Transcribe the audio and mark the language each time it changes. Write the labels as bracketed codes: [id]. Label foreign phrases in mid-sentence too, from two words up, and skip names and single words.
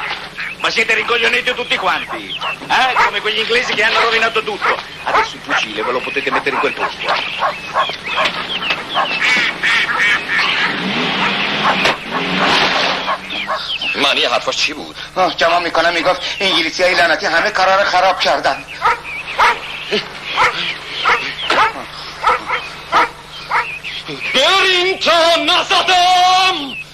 [it] Ma siete ricoglioniti tutti quanti, come quegli inglesi che hanno rovinato tutto. Adesso il fucile ve lo potete mettere in quel posto. [fa] معنی حرفاش چی بود؟ جمع میکنم میگفت انگلیسی های لعنتی همه کارا رو خراب کردن. بریم تا نزدم.